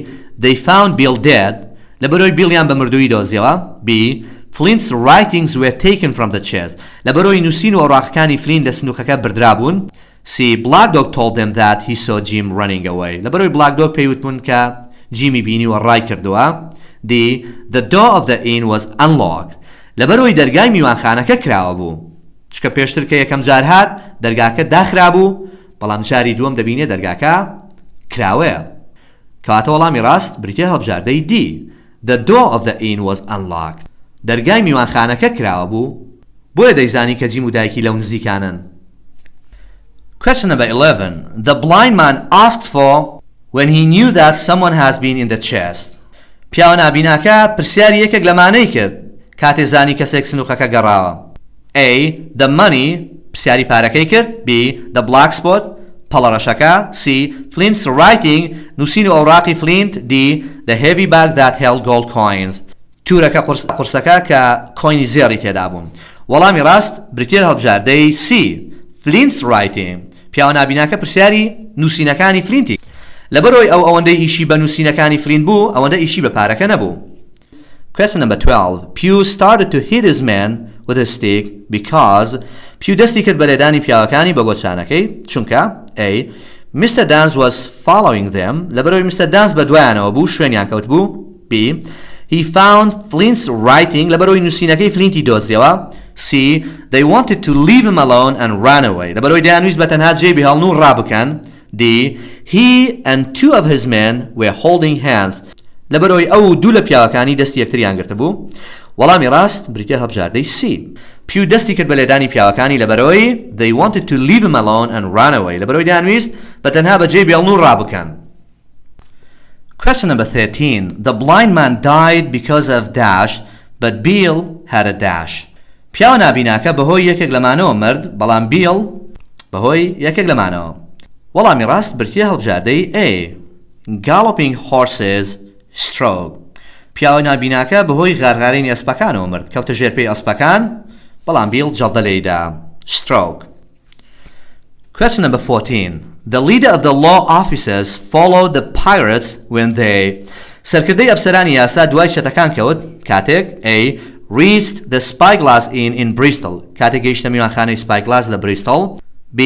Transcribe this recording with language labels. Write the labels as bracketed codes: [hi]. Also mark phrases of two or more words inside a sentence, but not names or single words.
[en] They found Bill dead [ckb] لەبەرەوەی بیلیان بە مردووی دۆزیەوە. [en] B. Flint's writings were taken from the chest [ckb] لەبەرەوەی نووسین و ئەوڕاقەکانی فلین لە سندوقەکە بردرابوون. C. [en] Black Dog told them that he saw Jim running away [ckb] لەبەرەوەی Black Dog پێیوتبوون کە جیمی بینی و ڕای کردووە. [en] D. The door of the inn was unlocked [ckb] لەبەرەوەی دەرگای میوانخانەکە کراوە بوو چکە پێشتر کە یەکەم جار هات دەرگاکە داخرا بوو، بەڵام جاری دووەم دەبینێ دەرگاکە کراوەیە. کەواتە وەڵامی ڕاست بریتیە هەڵبژاردەی D. [en] The door of the inn was unlocked. [ckb] دەرگای میوانخانەکە کراوە بوو، بۆیە دەیزانی کە جیم و دایکی لەو نزیکانن. [en] Question number 11. The blind man asked for when he knew that someone has been in the chest. [ckb] پیاوە نابیناکە پرسیاری یەکێک لەمانەی کرد کاتێ زانی کەسێک سنووقەکە گەڕاوە. A. [en] The money [ckb] پرسیاری پارەکەی کرد. B. [en] The black spot [ckb] پەڵەڕەشەکە. C. [en] Flint's writing [ckb] نووسین و ئەوراقی Flint. D. [en] The heavy bag that held gold coins [ckb] تورەکە قورسەکە کە کۆینی زێڕی تێدا بوون. وەڵامی ڕاست بریتێر هەڵبژاردەی C. [en] Flint's writing [ckb] پیاوە نابیناکە پرسیاری نووسینەکانی فلینتی. لەبەرەوەی ئەوەندەی ئیشی بە نووسینەکانی فلینت بوو ئەوەندە ئیشی بە پارەکە نەبوو. [en] Question number 12. Pew started to hit his man with his stick because Pew [ckb] دەستی کرد بە لێدانی پیاوەکانی بە گۆچانەکەی چونکە [en] A. Mr. Dance was following them [ckb] لەبەرەوەی Mr. Dance بە دوایانەوە بوو شوێنیان کەوت بوو. B. [en] He found Flint's writing [ckb] لەبەرەوەی نووسینەکەی فلینتی دۆزیەوە. C. [en] They wanted to leave him alone and ran away [ckb] لەبەرەوەی دەیانویست بە تەنها جێبی هەڵن و ڕابکەن. D. [en] He and two of his men were holding hands [ckb] لەبەرەوەی ئەو دوو لە پیاوەکانی دەستی یەکتریان گرتە بوو. وەڵامی ڕاست بریتێ هەڵبژاردەی C. پیو دەستی کرد بە لێدانی پیاوەکانی لەبەرەوەی [en] they wanted to leave him alone and ran away [ckb] لەبەرەوەی دەیانویست بە تەنها بە جێبی هەڵن و ڕابکەن. [en] Question number 13. The blind man died because of dash but Bill had a dash [ckb] پیاوە نابیناکە بەهۆی یەکێک لەمانەوە مرد بەڵام بیڵ بەهۆی یەکێک لەمانەوە. وەڵامی ڕاست بریتێ هەڵبژاردەی A. [en] Galloping horses stroke [ckb] پیاوە نابیناکە بەهۆی غارغارینی ئەسپەکانەوە مرد کەوتە ژێرپێی ئەسپەکان بەڵام بیڵ جەڵدە لێیدا. [en] Stroke. Question number 14. The leader of the law officers followed the pirates when they [ckb] سەرکردەی ئەفسەرانی یاسا دوای شەتەکان کەوت کاتێک [en] A. Reached the Spyglass Inn in Bristol [ckb] کاتێک گەیشتە میوانخانەی Spyglass لە Bristol. [en] B.